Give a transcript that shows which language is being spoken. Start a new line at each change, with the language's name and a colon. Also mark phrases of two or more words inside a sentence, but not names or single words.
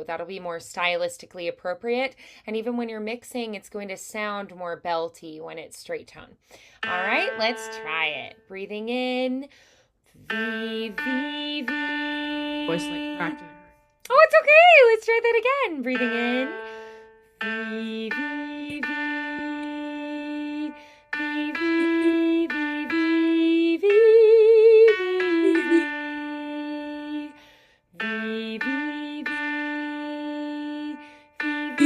English: That'll be more stylistically appropriate. And even when you're mixing, it's going to sound more belty when it's straight tone. All right, let's try it. Breathing in. V, V, V. Voice like cracked and it hurt. Oh, it's okay. Let's try that again. Breathing in. V, V, V. V, V, V, V, V, V, V, V, V,